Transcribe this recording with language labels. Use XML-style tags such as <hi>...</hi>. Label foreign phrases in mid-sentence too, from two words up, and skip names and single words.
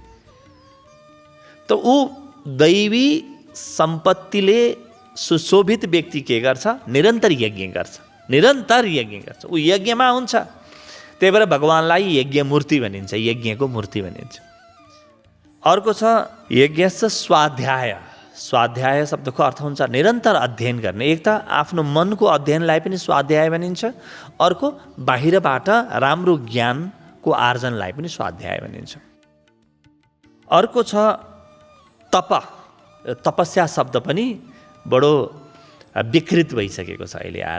<ne>त ऊ दैवी सम्पत्तिले सुशोभित व्यक्ति के गर्छ? निरन्तर यज्ञ गर्छ, निरन्तर यज्ञ गर्छ। ऊ यज्ञमा हुन्छ। त्यही भएर भगवानलाई यज्ञ मूर्ति भनिन्छ, यज्ञको मूर्ति भनिन्छ। अर्को छ</ne> <sa>यज्ञस्य स्वाध्याय।</sa> <ne>स्वाध्याय शब्दको अर्थ हुन्छ निरन्तर अध्ययन गर्ने। एक त आफ्नो मनको अध्ययनलाई पनि स्वाध्याय भनिन्छ, अर्को बाहिरबाट राम्रो ज्ञानको आर्जनलाई पनि स्वाध्याय भनिन्छ। अर्को छ तप। तपस्या शब्द पनि बडो विकृत भइसकेको छ अहिले आएर।</ne>